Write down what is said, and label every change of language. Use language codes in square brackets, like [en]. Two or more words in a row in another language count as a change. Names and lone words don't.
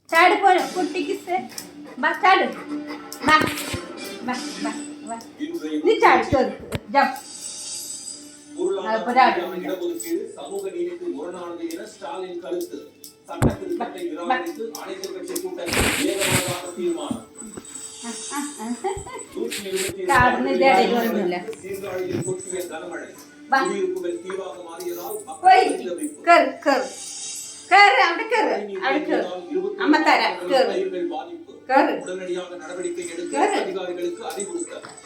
[ta] चाड़ पर कुट्टी किससे बस चाड़ बस बस बस बस नहीं चाड़ चल जब இடஒதுக்கீடு சமூக நீதிக்கு முரணானது என ஸ்டாலின் கருத்து. சட்ட திருத்தத்தை நிராகரித்து அனைத்து கட்சி கூட்டத்தில் ஏகமனதாக தீர்மானம். சீர்காழியில் கொட்டிய கனமழை குடியிருப்புகள் தீவாக மாறியதால் உடனடியாக நடவடிக்கை எடுக்க அதிகாரிகளுக்கு அறிவுறுத்தல்.